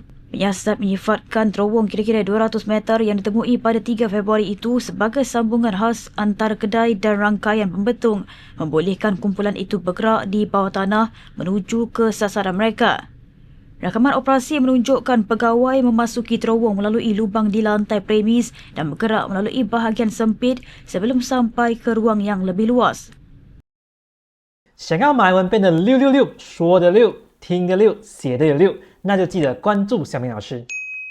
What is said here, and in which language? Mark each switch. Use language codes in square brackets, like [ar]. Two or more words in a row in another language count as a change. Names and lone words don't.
[ms] Penyiasat menyifatkan terowong kira-kira 200 meter yang ditemui pada 3 Februari itu sebagai sambungan khas antara kedai dan rangkaian pembetung membolehkan kumpulan itu bergerak di bawah tanah menuju ke sasaran mereka. Rakaman operasi menunjukkan pegawai memasuki terowong melalui lubang di lantai premis dan bergerak melalui bahagian sempit sebelum sampai ke ruang yang lebih luas. [zh] 想要马来文变得666，说的6，听的6，写的有6，那就记得关注小明老师。